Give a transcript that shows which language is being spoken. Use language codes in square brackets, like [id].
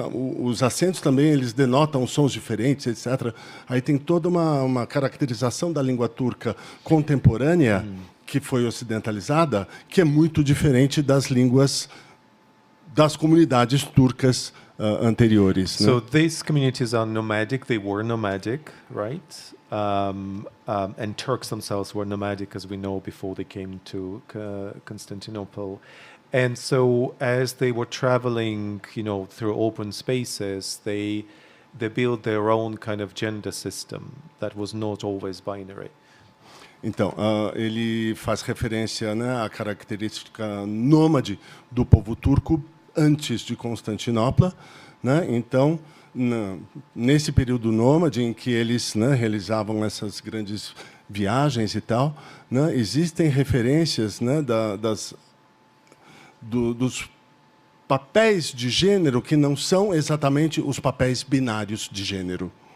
[pt] Os acentos também eles denotam sons diferentes, etc. Aí tem toda uma caracterização da língua turca contemporânea, que foi ocidentalizada, que é muito diferente das línguas das comunidades turcas anteriores. [en] So these communities are nomadic. They were nomadic, right? And Turks themselves were nomadic, as we know, before they came to Constantinople. And so, as they were traveling, through open spaces, they built their own kind of gender system that was not always binary. [pt] Então, ele faz referência, né, à característica nômade do povo turco antes de Constantinopla, né? Então, nesse período nômade em que eles, né, realizavam essas grandes viagens e tal, né, existem referências, né, dos papéis de gênero que não são exatamente os papéis binários de gênero.